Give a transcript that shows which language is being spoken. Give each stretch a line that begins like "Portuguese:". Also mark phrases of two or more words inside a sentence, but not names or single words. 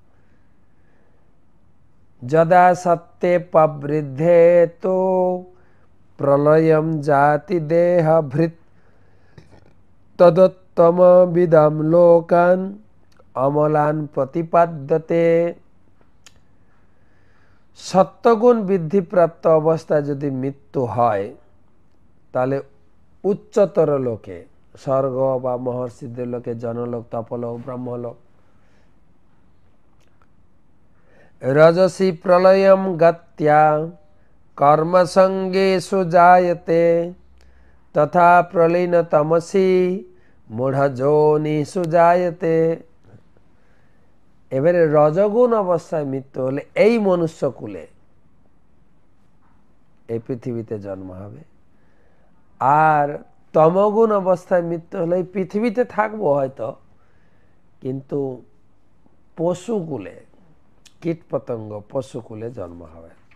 Sanskrit: যদা সত্যে প্রবৃদ্ধে তো প্রলয়ম জাতি দেহ ভৃত তদোত্তম বিদম লোকান অমলান প্রতিপাদ্যতে।
Bangla: সত্যগুণ বৃদ্ধিপ্রাপ্ত অবস্থায় যদি মৃত্যু হয়, তাহলে উচ্চতর লোকে, স্বর্গ বা মহর্ষিদের লোকে, জনলোক, তপলোক, ব্রহ্মলোক,
Sanskrit: রজসি প্রলয়ম গত্যা কর্মসঙ্গেষু জায়তে তথা প্রলীন তমসি মূঢ়যোনিষু জায়তে।
Bangla: এবারে রজগুণ অবস্থায় মৃত্যু হলে এই মনুষ্যকুলে, এই পৃথিবীতে জন্ম হবে, আর তমগুণ অবস্থায় মৃত্যু হলে এই পৃথিবীতে থাকবো হয়তো, কিন্তু পশুকুলে, কীটপতঙ্গ পশুকুলে জন্ম হবে।